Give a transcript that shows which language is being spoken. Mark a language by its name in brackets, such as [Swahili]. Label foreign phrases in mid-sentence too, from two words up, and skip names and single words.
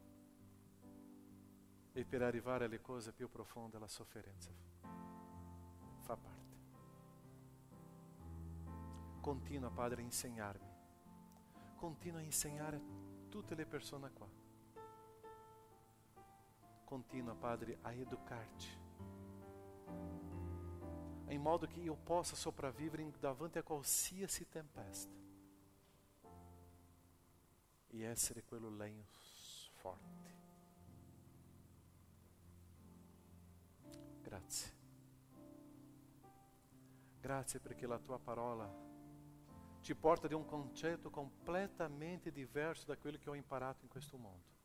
[Italian] E per arrivare alle cose più profonde la sofferenza fa parte. Continua, Padre, a insegnarmi. Continua a insegnare a tutte le persone qua. Continua, Padre, [Portuguese] a educar-te. Em modo que [Italian] eu possa sopravvivere davanti a qualsiasi tempesta. E essere quello legno forte. Grazie. Grazie perché la tua parola ti porta di un concetto completamente diverso da quello che ho imparato in questo mondo.